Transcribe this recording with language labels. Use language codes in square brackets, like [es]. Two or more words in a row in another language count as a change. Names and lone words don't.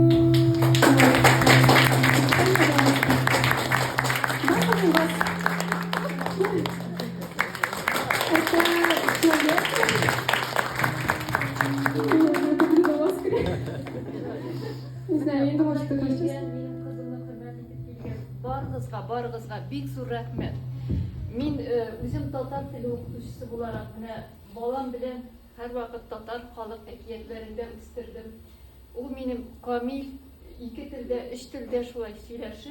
[ru] Не знаю, я не думала, что это сейчас. [tt] Барыгызга бик зур рәхмәт. Мин үзем татар теле укытучысы буларак менә балам белән һәрвакыт татар халык әкиятләрендә үстердем. Ул минем камил ике телдә, өч телдә шулай сөйләшеп.